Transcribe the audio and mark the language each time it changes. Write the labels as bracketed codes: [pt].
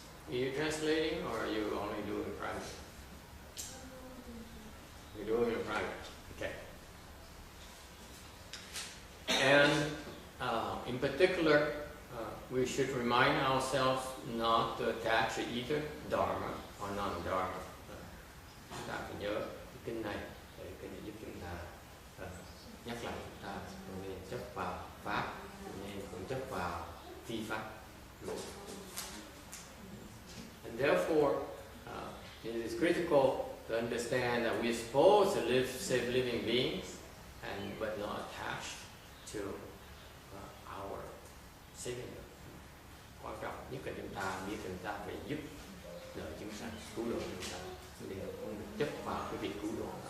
[en] Are you translating or are you only doing private? You're doing it private. Okay. And in particular, we should remind ourselves not to attach to either Dharma or non-Dharma. [vi] Chúng ta phải nhớ cái kinh này để kinh này giúp chúng ta nhắc lại chúng ta không nên chấp vào pháp, nên không chấp vào phi pháp. [en] And therefore, it is critical to understand that we're supposed to live safe living beings, but not attached to our saving. [vi] Quan trọng nhất là chúng ta biết chúng ta phải giúp đỡ chúng sanh, cứu độ chúng ta, để không chấp vào cái việc cứu độ.